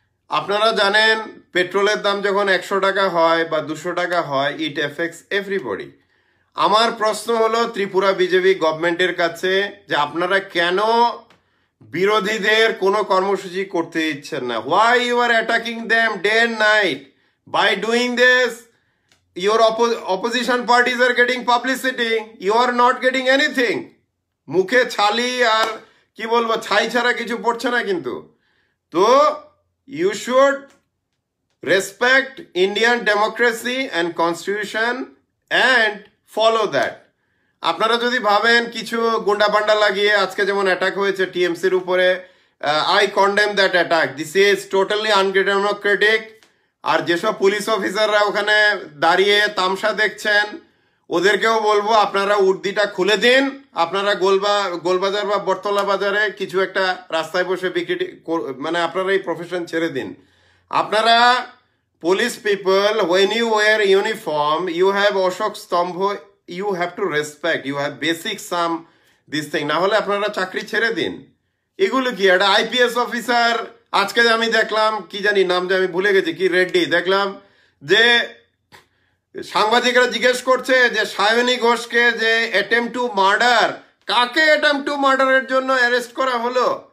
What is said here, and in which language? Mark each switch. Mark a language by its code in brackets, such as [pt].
[bn] আপনারা জানেন পেট্রোলের দাম যখন 100 টাকা হয় বা 200 টাকা হয়, [en] It affects everybody. [bn] আমার প্রশ্ন হলো ত্রিপুরা বিজেপি গভর্নমেন্টের কাছে যে আপনারা কেন বিরোধীদের কোনো কর্মসূচি করতে দিচ্ছেন না? [en] Why you are attacking them day and night? By doing this your opposition parties are getting publicity, you are not getting anything. [bn] মুখে ছালি আর কি বলবো, ছাই ছাড়া কিছু পড়ছে না কিন্তু। [en] তো you should respect Indian democracy and constitution and follow that. [bn] আপনারা যদি ভাবেন কিছু গুন্ডা পান্ডা লাগিয়ে আজকে যেমন অ্যাটাক হয়েছে টিএমসির উপরে, [en] I condemn that attack. This is totally undemocratic. [bn] আর যেসব পুলিশ অফিসাররা ওখানে দাঁড়িয়ে তামসা দেখছেন ওদেরকেও বলবো আপনারা উর্দিটা খুলে দিন, আপনারা গোলবাজার বা বটতলা বাজারে কিছু একটা রাস্তায় বসে বিক্রি, মানে আপনারা এই প্রফেশন ছেড়ে দিন। আপনারা police people, [en] when you wear uniform, you have Ashok Stambh, you have to respect, you have basic some this thing, [bn] না হলে আপনারা চাকরি ছেড়ে দিন। এগুলো কি একটা আইপিএস অফিসার, আজকে আমি দেখলাম কি জানি নাম যে আমি ভুলে গেছি, কি রেড্ডি, দেখলাম যে সাংবাদিকরা জিজ্ঞেস করছে যে সায়নী ঘোষকে যে অ্যাটেম্প টু মার্ডার, কাকে অ্যাটেম্প টু মার্ডারের জন্য অ্যারেস্ট করা হলো?